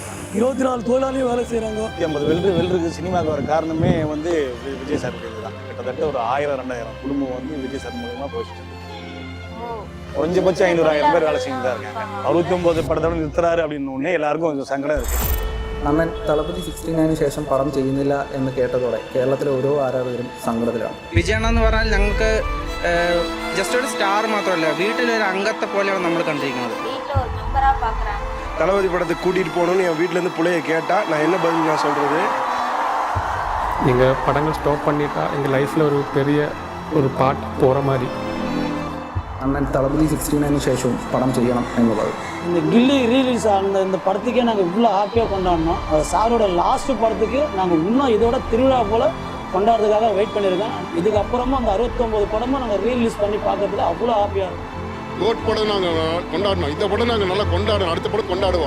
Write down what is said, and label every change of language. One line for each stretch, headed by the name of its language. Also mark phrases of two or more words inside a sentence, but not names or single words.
Tamil: 24 தொழிலாளியும் வேலை செய்கிறாங்க. 50 வெல்டருக்கு சினிமாவுக்கு வர காரணமே வந்து விஜய் சார் தான். கிட்டத்தட்ட ஒரு 1000-2000 குடும்பம் வந்து விஜய் சார் மூலமாக போயிட்டு குறைஞ்சபட்சம் 500-1000 பேர் வேலை செஞ்சு தான் இருக்காங்க. 69 படத்தோட நிறுத்துறாரு அப்படின்னு ஒன்னே எல்லாருக்கும் கொஞ்சம் சங்கடம் இருக்குது.
Malayalam: അണ്ണൻ തളപതി 69 ശേഷം പടം ചെയ്യുന്നില്ല എന്ന് കേട്ടതോടെ കേരളത്തിലെ ഓരോ ആരാധകരും സങ്കടത്തിലാണ്. വിജയണ്ണ എന്ന് പറഞ്ഞാൽ ഞങ്ങൾക്ക് ജസ്റ്റ് ഒരു സ്റ്റാർ മാത്രമല്ല, വീട്ടിലൊരു അംഗത്തെ പോലെയാണ് നമ്മൾ കണ്ടിരിക്കുന്നത്.
Tamil: வீட்ல ஒரு மெம்பரா பாக்குறாங்க. தளபதி படத்துக்கு கூட்டிகிட்டு போகணும்னு என் வீட்டிலேருந்து பிள்ளைய கேட்டால் நான் என்ன பதில் நான் சொல்கிறது? எங்கள் படங்கள் ஸ்டாப் பண்ணிட்டா எங்கள் லைஃப்பில் ஒரு பெரிய ஒரு பார்ட் போகிற மாதிரி.
Malayalam: അണ്ണൻ തളപതി 69 ശേഷവും പടം ചെയ്യണം എന്നുള്ളത്.
Tamil: இந்த கில்லி ரீலீஸ் ஆன இந்த படத்துக்கே நாங்கள் இவ்வளோ ஹாப்பியாக கொண்டாடினோம். சாரோட லாஸ்ட் படத்துக்கு நாங்கள் இன்னும் இதோட திருவிழா போல் கொண்டாடுறதுக்காக வெயிட் பண்ணியிருக்கேன். இதுக்கப்புறமா அந்த 69 படமும் நாங்கள் ரீலீஸ் பண்ணி பார்க்கறதுக்கு அவ்வளோ ஹாப்பியாக இருக்கும். கோட் படம் நாங்கள் கொண்டாடினோம். இந்த படம் நாங்கள் நல்லா கொண்டாடுவோம். அடுத்த படம் கொண்டாடுவோம்.